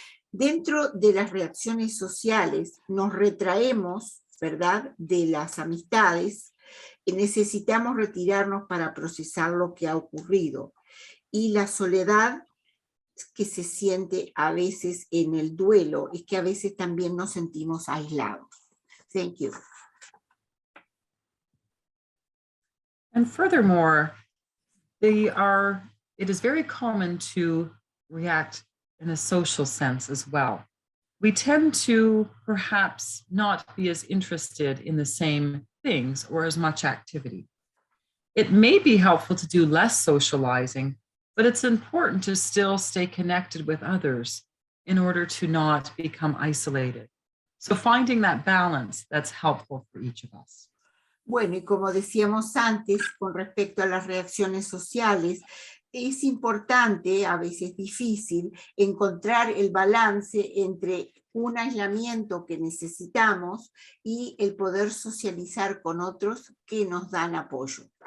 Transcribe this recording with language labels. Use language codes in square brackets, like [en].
[es] Dentro de las reacciones sociales nos retraemos, ¿verdad?, de las amistades, necesitamos retirarnos para procesar lo que ha ocurrido. Y la soledad que se siente a veces en el duelo es que a veces también nos sentimos aislados. [en] Thank you. And furthermore, it is very common to react in a social sense as well. We tend to perhaps not be as interested in the same things or as much activity. It may be helpful to do less socializing, but it's important to still stay connected with others in order to not become isolated. So finding that balance, that's helpful for each of us. [es] Bueno, y como decíamos antes, con respecto a las reacciones sociales, es importante, a veces difícil, encontrar el balance entre un aislamiento que necesitamos y el poder socializar con otros que nos dan apoyo.